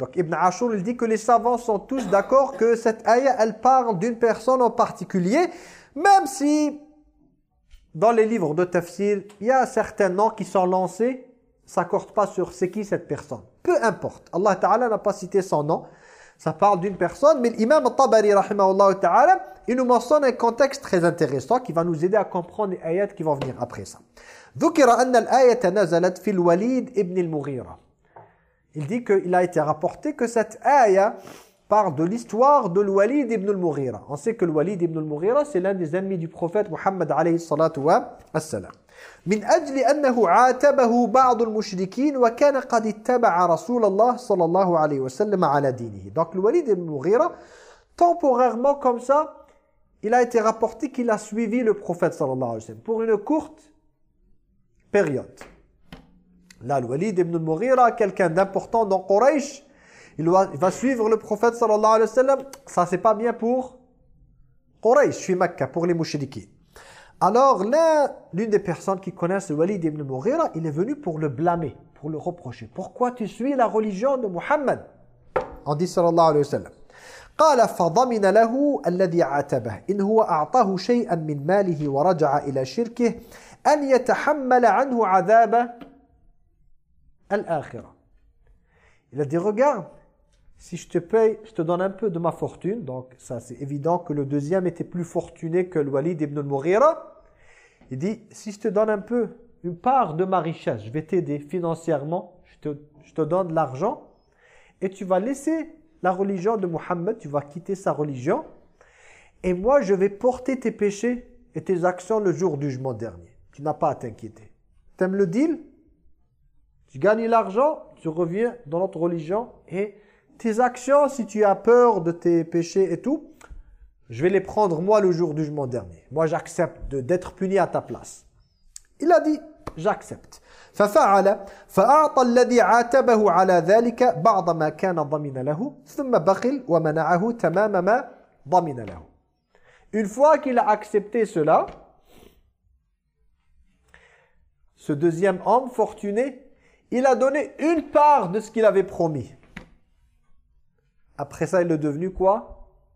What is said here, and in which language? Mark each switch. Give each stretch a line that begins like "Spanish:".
French: Donc Ibn Ashur, il dit que les savants sont tous d'accord que cette ayah, elle parle d'une personne en particulier, même si dans les livres de tafsir, il y a certains noms qui sont lancés, s'accordent pas sur c'est qui cette personne. Peu importe, Allah Ta'ala n'a pas cité son nom, ça parle d'une personne, mais l'imam Tabari, rahimahullah ta'ala, il nous mentionne un contexte très intéressant qui va nous aider à comprendre les ayats qui vont venir après ça.
Arabic: ذكر أن الآية نزلت في الوليد ابن المغيرة.
French: Il dit qu'il a été rapporté que cette ayah parle de l'histoire de الوليد ابن المغيرة. On sait que الوليد ابن المغيرة c'est l'un des ennemis du prophète محمد عليه الصلاة والسلام.
Arabic: من أجل أنه عاتبه بعض المشركين وكان قد اتبع رسول الله صلى الله عليه وسلم على دينه.
French: Donc الوليد ابن المغيرة temporairement comme ça, il a été rapporté qu'il a suivi le prophète صلى الله عليه وسلم pour une courte période. Là, Al-Walid ibn al-Mughira, quelqu'un d'important dans Quraysh, il va suivre le prophète sallallahu alayhi wa sallam. Ça, c'est pas bien pour Quraysh, je suis Mecca, pour les mouchidikis. Alors, l'une des personnes qui connaissent Al-Walid ibn al-Mughira, il est venu pour le blâmer, pour le reprocher. Pourquoi tu suis la religion de Muhammad? On dit sallallahu alayhi wa sallam.
Arabic: قال فضمن له الذي عاتبه إن هو أعطاه شيئا من ماله ورجع إلى شركه أن يتحمل عنه عذاب الآخرة.
French: Il a dit, regarde, si je te paye, je te donne un peu de ma fortune. Donc ça, c'est évident que le deuxième était plus fortuné que Walid ibn al-Mughira. Il dit, si je te donne un peu, une part de ma richesse, je vais t'aider financièrement, je te donne l'argent et tu vas laisser la religion de Muhammad, tu vas quitter sa religion Et moi, je vais porter tes péchés et tes actions le jour du jugement dernier. Tu n'as pas à t'inquiéter. T'aimes le deal? Tu gagnes l'argent, tu reviens dans notre religion et tes actions, si tu as peur de tes péchés et tout, je vais les prendre moi le jour du jugement dernier. Moi, j'accepte d'être puni à ta place. Il a dit, j'accepte.
Arabic: ففعل فأعطى الذي عاتبه على ذلك بعض ما كان ضمن له ثم بخل ومنعه تمام ما ضمن له.
French: Une fois qu'il a accepté cela, ce deuxième homme fortuné, il a donné une part de ce qu'il avait promis. Après ça, il est devenu quoi?